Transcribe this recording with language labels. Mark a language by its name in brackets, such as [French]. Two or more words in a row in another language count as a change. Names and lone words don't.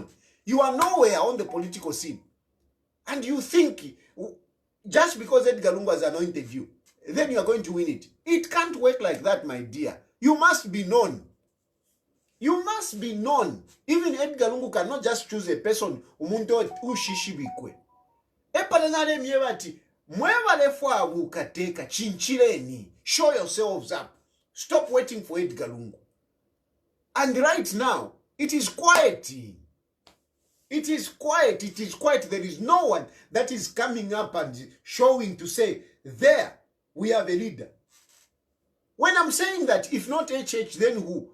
[English] You are nowhere on the political scene. And you think, just because Edgar Lungu has anointed you, then you are going to win it. It can't work like that, my dear. You must be known. You must be known. Even Edgar Lungu cannot just choose a person [Bemba] umuntu ushishibikwe. Epananale miewati, mwevale fwa ukateka chinchileni. [English] Show yourselves up. Stop waiting for Edgar Lungu. And right now, it is quiet. It is quiet. It is quiet. There is no one that is coming up and showing to say, there, we have a leader. When I'm saying that, if not HH, then who?